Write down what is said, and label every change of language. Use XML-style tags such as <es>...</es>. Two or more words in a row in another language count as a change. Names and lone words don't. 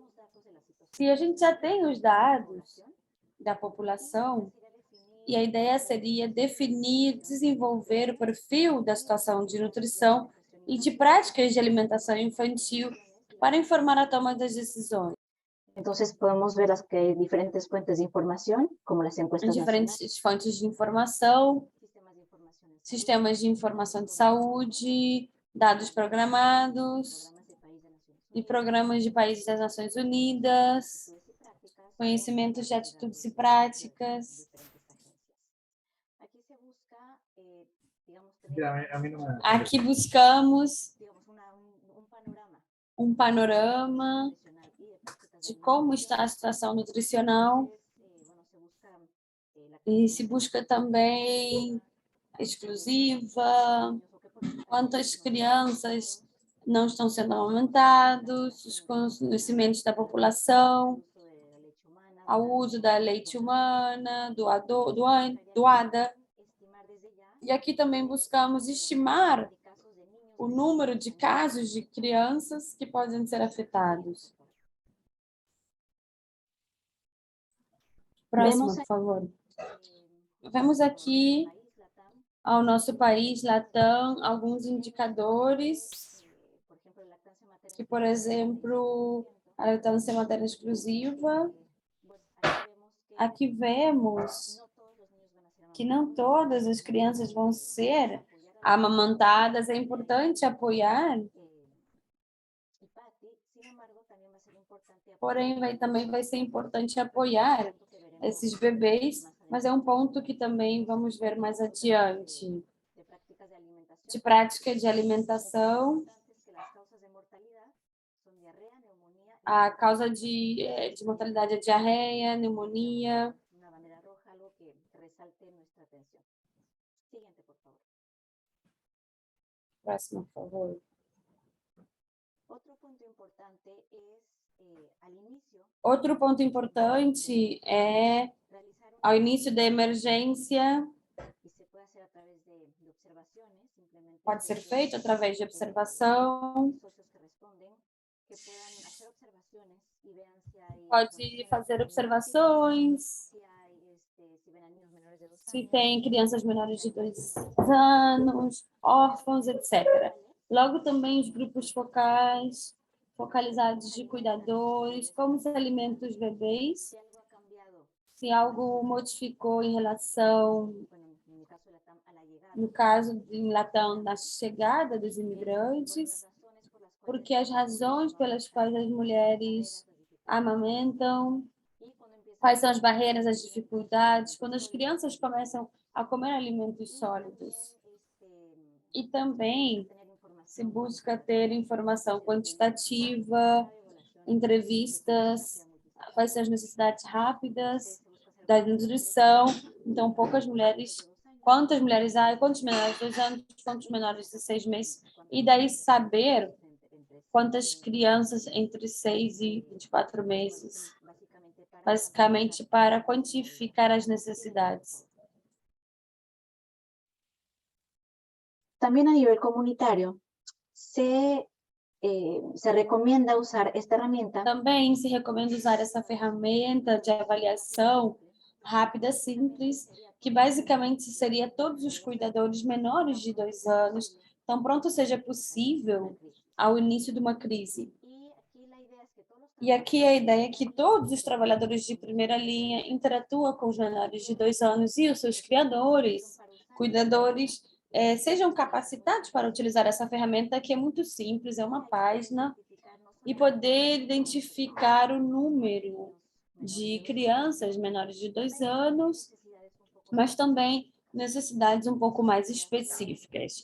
<pt>Se a gente já tem os dados da população, e a ideia seria definir, desenvolver o perfil da situação de nutrição e de práticas de alimentação infantil para informar a toma das decisões.</pt> <es>Entonces podemos ver las que hay diferentes fuentes de información, como las encuestas nacionales,</es> <pt>Diferentes fontes de informação,</pt> <es>sistemas de información</es> <pt>sistemas de informação de saúde, dados programados e programas de países das Nações Unidas, conhecimentos de atitudes e práticas.</pt> <es>Aquí se busca, digamos, tener, Mira, a mí no me...</es> <pt>Aqui buscamos</pt> <es>digamos, un panorama</es> <pt>um panorama</pt> <es>nutricional y de prácticas</es> <pt>de como está a situação nutricional</pt> <es>bueno, se busca la</es> <pt>e se busca também exclusiva,</pt> <es>o qué porcentaje</es> <pt>quantas crianças não estão sendo amamentados, os conhecimentos da população,</pt> <es>uso de la leche humana,</es> <pt>ao uso da leite humana, doada.</pt> <es>estimar desde ya</es> <pt>E aqui também buscamos estimar</pt> <es>de casos de niños</es> <pt>o número de casos de crianças que podem ser afetados. Próxima, por favor. Vemos aqui país Latam, ao nosso país, Latam, alguns indicadores</pt> <es>por ejemplo, lactancia materna,</es> <pt>que, por exemplo, a lactância materna exclusiva.</pt> <es>pues aquí vemos que</es> <pt>Aqui vemos</pt> <es>no todos los niños van a ser</es> <pt>que não todas as crianças vão ser amamantadas. É importante apoiar,</pt> <es>y Patti, sin embargo, también va a ser importante</es> <pt>porém também vai ser importante apoiar esses bebês, mas é um ponto que também vamos ver mais adiante.</pt> <es>de prácticas de alimentación.</es> <pt>De prática de alimentação,</pt> <es>Que las causas de mortalidad son diarrea, neumonía y</es> <pt>a causa de mortalidade é diarreia, pneumonia.</pt> <es>una bandera roja, algo que resalte nuestra atención. Siguiente, por favor.</es> <pt>Próxima, por favor.</pt> <es>Otro punto importante es al inicio</es> <pt>Outro ponto importante é,</pt> <es>realizar</es> <pt>ao início da emergência,</pt> <es>y se puede hacer a través de observaciones, simplemente</es> <pt>pode ser feito através de observação,</pt> <es>socios que responden, que puedan hacer observaciones y vean si hay</es> <pt>pode fazer observações,</pt> <es>si hay si ven a niños menores de 2</es> <pt>se</pt> <es>años,</es> <pt>tem crianças menores de 2 anos, órfãos, etc. Logo também os grupos focalizados de cuidadores, como se alimentam os bebês,</pt> <es>si algo ha cambiado,</es> <pt>se algo modificou em relação,</pt> <es>bueno, en mi caso de Latam, a la llegada,</es> <pt>no caso de Latam, da chegada dos imigrantes, porque as razões pelas quais as mulheres amamentam,</pt> <es>y cuando empiezan</es> <pt>quais são as barreiras, as dificuldades, quando as crianças começam a comer alimentos sólidos. E também</pt> <es>tener</es> <pt>se</pt> <es>información</es> <pt>busca ter informação quantitativa, entrevistas, quais são as necessidades rápidas da nutrição. Então, quantas mulheres há, quantos menores de 2 anos, quantos menores de 6 meses, e daí saber quantas crianças entre 6 e 24 meses, basicamente para quantificar as necessidades.</pt> <es>También a nivel comunitario se recomienda usar esta herramienta</es> <pt>Também se recomenda usar essa ferramenta de avaliação rápida, simples, que basicamente seria todos os cuidadores menores de 2 anos, tão pronto seja possível ao início de uma crise. E aqui a ideia é que todos os trabalhadores de primeira linha interatuam com os menores de 2 anos e os seus cuidadores, sejam capacitados para utilizar essa ferramenta, que é muito simples, é uma página, e poder identificar o número de crianças menores de 2 anos, mas também necessidades um pouco mais específicas.</pt>